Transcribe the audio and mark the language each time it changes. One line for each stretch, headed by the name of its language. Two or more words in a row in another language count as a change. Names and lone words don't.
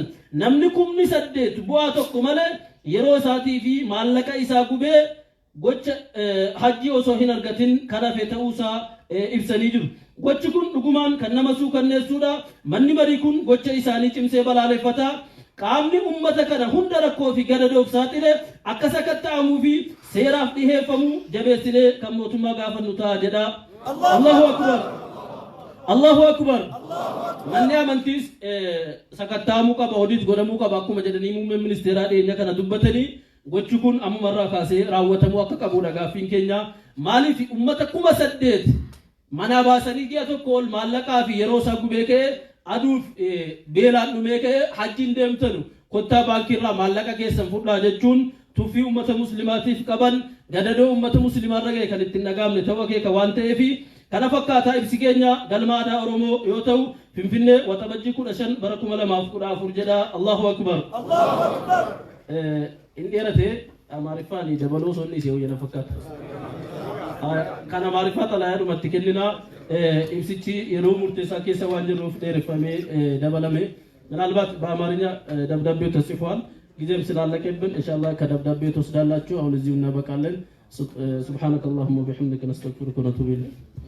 Oromo: Namni 8,000 bu'aa tokko malee yeroo isaatii fi maallaqa isaa gubee gocha hajji osoo hin argatin kan hafe ta'uusaa ibsanii jiru. Gochi kun dhugumaan kan nama suukanneessuudha. Manni marii kun gocha isaanii cimsee balaaleffataa. Qaamni ummata kana hunda rakkoo fi gadadoof saaxile akka sakatta'amuu fi seeraaf dhiheeffamuu jabeessinee kan mootummaa gaafannu ta'a jedha.
Arabic: الله أكبر. الله أكبر.
Oromo: Manni amantiis sakatta'amuu qaba, hodiis godhamuu qaba akkuma jedhanii muummeen ministeeraa dhiyeenya kana dubbatanii gochi kun ammumarraa kaasee raawwatamuu akka qabudha gaaffiin keenya. Maaliif ummata 8,000 mana baasanii ji'a tokko ol maallaqaa fi yeroo isaa gubee ka'ee aduuf beelaan dhumee ka'ee hajjiin deemtanu kottaa baankiirraa maallaqa keessan fudhaa jechuun tuffii ummata muslimaatiif qaban gadadoo ummata muslimaarra ga'e kan ittiin dhagaamne ta'uu akeeka waan ta'eefi kana fakkaataa ibsi keenya galma aadaa Oromoo yoo ta'u Finfinnee waxabajjii 15 bara 2014 jedha.
Arabic: الله أكبر. الله أكبر.
Oromo: Inni dheerate amaariffaan dabaloo sonni isee hojjeta fakkaata. Kana amaariffaa xalayaadhumatti kennina ibsichi yeroo murteessaa keessa waan jirruuf dheereffamee dabalame.
Amharic: ምናልባት በአማርኛ ደብዳቤው ተጽፏል ጊዜም ስላለቀብን ኢንሻአላህ ከደብዳቤው ተወስዳላችሁ አሁን እዚሁ እናበቃለን
Arabic: سبحانك اللهم وبحمدك نستغفرك ونتوب إليك